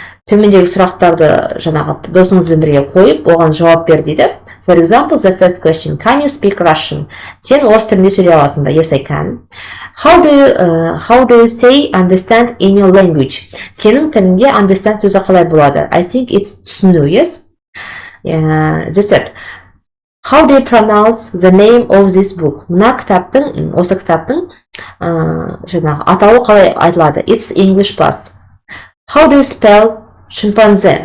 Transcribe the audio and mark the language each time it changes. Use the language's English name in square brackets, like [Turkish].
[Kazakh] Төмендегі сұрақтарды жаңағы досыңызбен бірге қойып, оған жауап бер дейді. [English] For example, the first question, can you speak Russian? [Kazakh] Сен орыс тілінде сөйлей аласың ба? [English] Yes, I can. How do you say understand in your language? [Kazakh] Сенің тілінде understand сөзі қалай болады? [English] I think it's түсіну, yes? The third, how do you pronounce the name of this book? [Kazakh] Мына кітаптың, осы кітаптың жаңағы атауы қалай айтылады? [English] It's English plus. How do you spell шимпанзе?